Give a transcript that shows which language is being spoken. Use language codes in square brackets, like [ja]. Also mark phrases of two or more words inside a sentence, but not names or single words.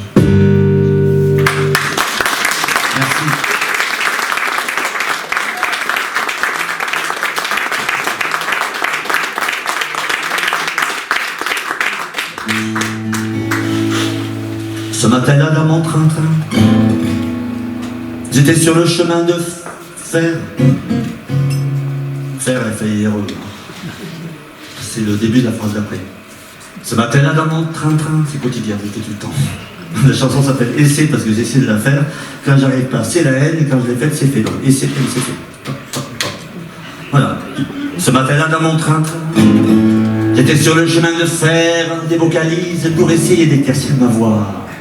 [fr] Ce matin-là, dans mon train-train, j'étais sur le chemin de fer. Fer a failli héros. C'est le début de la phrase d'après. Ce matin-là, dans mon train-train, c'est quotidien, je fais tout le temps. La chanson s'appelle Essaie parce que j'essaie de la faire. Quand j'arrive pas, c'est la haine, et quand je l'ai faite, c'est fait. Donc, Essaie, c'est fait. Voilà. Ce matin-là, dans mon train-train, j'étais sur le chemin de fer, des vocalises pour essayer d'éclaircir ma voix.